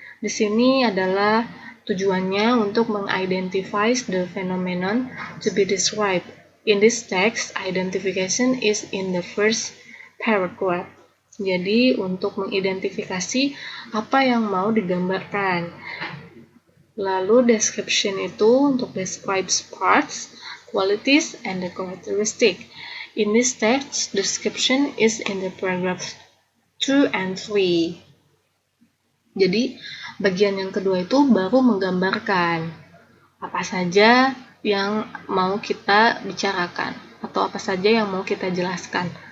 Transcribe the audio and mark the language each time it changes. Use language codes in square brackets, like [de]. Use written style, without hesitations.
[id] Di sini adalah tujuannya untuk mengidentify [en] the phenomenon to be described. In this text, identification is in the first paragraph. [id] Jadi, untuk mengidentifikasi apa yang mau digambarkan. Lalu [en] description [id] itu untuk [en] describe parts, qualities, and the characteristic. In this text, description is in the paragraph 2 and 3. [id] Jadi, bagian yang kedua itu baru menggambarkan apa saja yang mau kita bicarakan atau apa saja yang mau kita jelaskan.